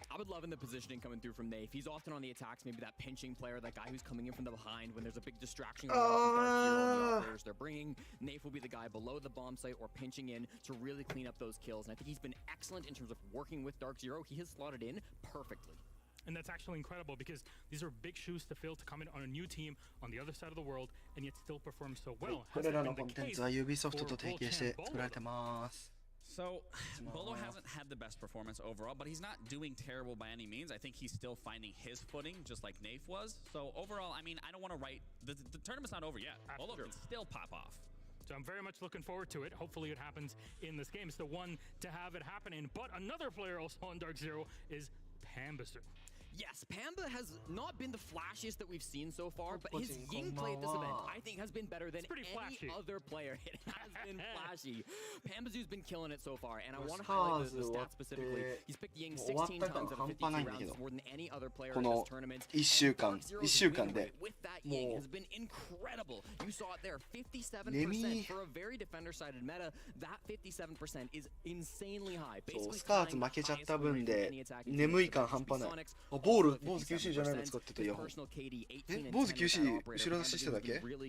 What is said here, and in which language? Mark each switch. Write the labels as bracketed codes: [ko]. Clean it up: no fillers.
[en] I would love in the positioning coming through from Nafe. He's often on the attacks, maybe that pinching player, that guy who's coming in from the behind when there's a big distraction on the operators they're bringing. Nafe will be the guy below the bomb site or pinching in to really clean up those kills. And I think he's been excellent in terms of working with Dark Zero. He has slotted in perfectly. And that's actually incredible because these are big shoes to fill to come in on a new team on the other side of the world and yet still perform so well. [ja] これらのコンテンツは Ubisoft と提携して作られてます。 [en] So, Bolo hasn't had the best performance overall, but he's not doing terrible by any means. I think he's still finding his footing, just like Nafe was. So, overall, I mean, I don't want to write... The tournament's not over yet. Bolo can still pop off. So I'm very much looking forward to it. Hopefully it happens in this game. It's the one to have it happen in. But another player also on Dark Zero is Pambasu. Yes, Pamba has not been the flashiest that we've seen so far, but his Ying play at this event, I think, has been better than any other player. It has been flashy. Pambazu's been killing it so far, and I want to highlight the stats specifically. He's picked Ying 16 times out of 52 rounds, more than any other player in this tournament. [ja] 1週間で [en] with that Ying has been incredible. You saw it there, 57% for a very defender-sided meta. That 57% is insanely high. [ja] スカーツ負けちゃった分で眠い感半端ない。坊主 QC じゃないの使ってたイヤホン。坊主 QC 後ろ出ししてただけ？